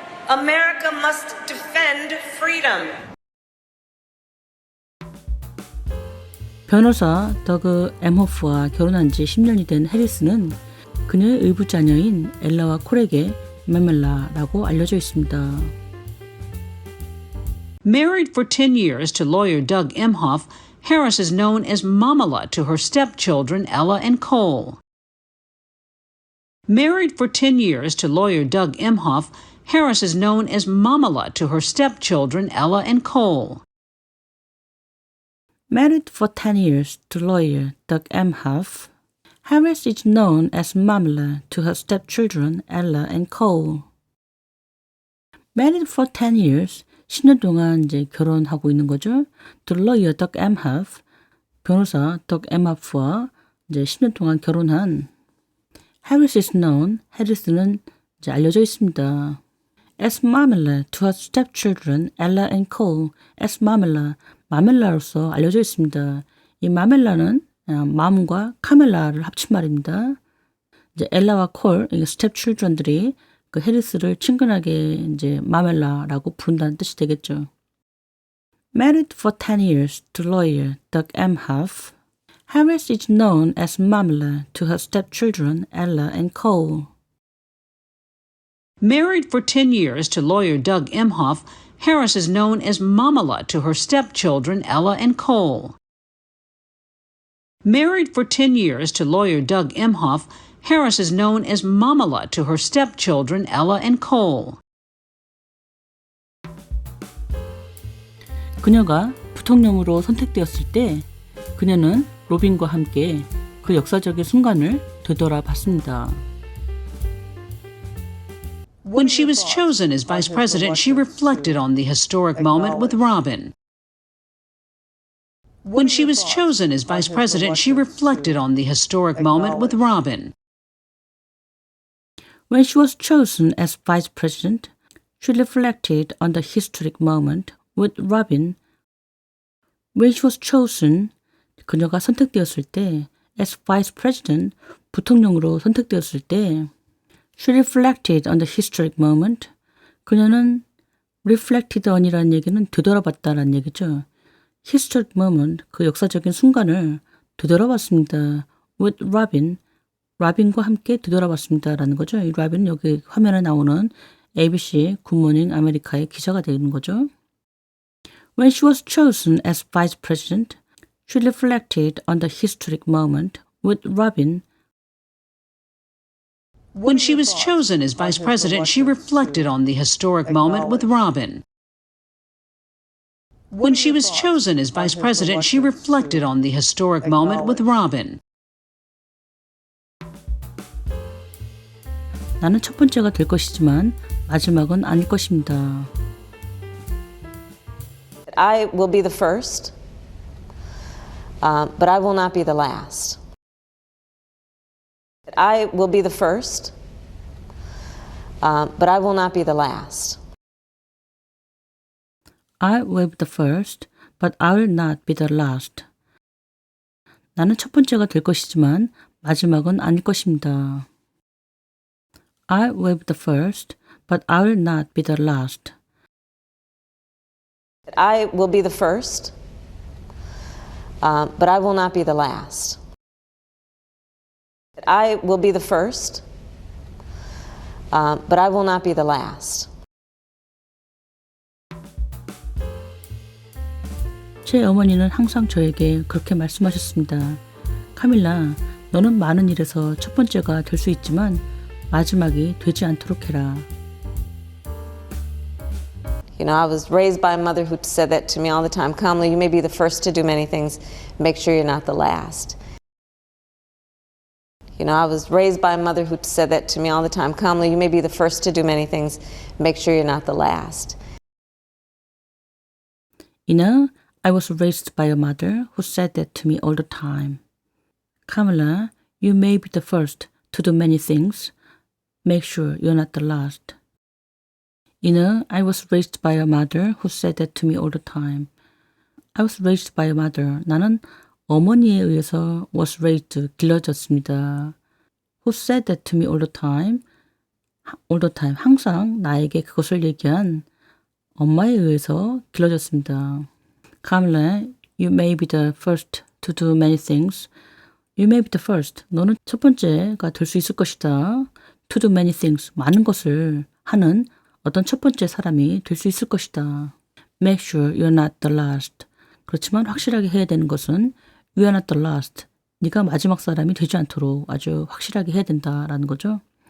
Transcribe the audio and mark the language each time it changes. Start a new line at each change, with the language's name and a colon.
English: America must defend freedom.
Korean: 변호사 더그 엠호프와 결혼한 지 10년이 된 해리스는 그녀의 의부 자녀인 엘라와 콜에게 마멜라라고 알려져 있습니다.
English: Married for 10 years to lawyer Doug Emhoff, Harris is known as Mamala to her stepchildren Ella and Cole. Married for 10 years to lawyer Doug Emhoff, Harris is known as Mamala to her stepchildren Ella and Cole. Married for 10 years to lawyer Doug Emhoff, Harris is known as Mamala to her stepchildren Ella and Cole. Married for 10 years,
Korean: 10년 동안 이제 결혼하고 있는 거죠.
English: To lawyer Doug Emhoff,
Korean: 변호사 Doug Emhoff와 이제 10년 동안 결혼한
English: Harris is known,
Korean: 해리스는 이제 알려져 있습니다.
English: As Mamala to her stepchildren Ella and Cole, as Mamala,
Korean: 마멜라로서 알려져 있습니다. 이 마멜라는 맘과 카멜라를 합친 말입니다. 이제 엘라와 콜, 스텝-칠드런들이 그 해리스를 친근하게 이제 마멜라라고 부른다는 뜻이 되겠죠.
English: Married for 10 years to lawyer Doug Emhoff, Harris is known as Mamela to her stepchildren Ella and Cole. Married for 10 years to lawyer Doug Emhoff, Harris is known as Mamala to her stepchildren Ella and Cole. Married for 10 years to lawyer Doug Emhoff, Harris is known as Mamala to her stepchildren Ella and Cole.
Korean: 그녀가 부통령으로 선택되었을 때 그녀는 로빈과 함께 그 역사적인 순간을 되돌아봤습니다.
English: When she was chosen as vice president, she reflected on the historic moment with Robin. When she was chosen as vice president, she reflected on the historic moment with Robin. When she was chosen as vice president, she reflected on the historic moment with Robin. When she was chosen,
Korean: 그녀가 선택되었을 때,
English: as vice president,
Korean: 부통령으로 선택되었을 때,
English: she reflected on the historic moment.
Korean: 그녀는
English: reflected on
Korean: 이라는 얘기는 되돌아봤다라는 얘기죠.
English: historic moment,
Korean: 그 역사적인 순간을 되돌아봤습니다.
English: with Robin,
Korean: 라빈과 함께 되돌아봤습니다라는 거죠. 이 라빈은 여기 화면에 나오는 ABC 굿모닝 아메리카의 기자가 되는 거죠.
English: When she was chosen as vice president, She reflected on the historic moment with Robin. When she was chosen as vice president, she reflected on the historic moment with Robin. When she was chosen as vice president, she reflected on the historic moment with Robin.
Korean: 나는 첫 번째가 될 것이지만 마지막은 아닐 것입니다.
English: I will be the first, but I will not be the last. I will be the first, but I will not be the last. I will be the first, but I will not be the last.
Korean: 나는 첫 번째가 될 것이지만 마지막은 아닐 것입니다.
English: I will be the first, but I will not be the last. I will be the first, but I will not be the last. I will be the first, but I will not be the last.
Korean: 제 어머니는 항상 저에게 그렇게 말씀하셨습니다. 카밀라, 너는 많은 일에서 첫 번째가 될 수 있지만 마지막이 되지 않도록 해라.
English: You know, I was raised by a mother who said that to me all the time. Kamala, you may be the first to do many things. Make sure you're not the last. You know, I was raised by a mother who said that to me all the time. Kamala, you may be the first to do many things. Make sure you're not the last. You know, I was raised by a mother who said that to me all the time. Kamala, you may be the first to do many things. Make sure you're not the last. You know, I was raised by a mother who said that to me all the time. I was raised by a mother.
Korean: 나는 어머니에 의해서
English: was raised,
Korean: 길러졌습니다.
English: Who said that to me all the time. All the time.
Korean: 항상 나에게 그것을 얘기한 엄마에 의해서 길러졌습니다.
English: Kamala, you may be the first to do many things. You may be the first.
Korean: 너는 첫 번째가 될 수 있을 것이다.
English: To do many things.
Korean: 많은 것을 하는 어떤 첫 번째 사람이 될 수 있을 것이다.
English: Make sure you're not the last.
Korean: 그렇지만 확실하게 해야 되는 것은
English: you're not the last.
Korean: 네가 마지막 사람이 되지 않도록 아주 확실하게 해야 된다라는 거죠.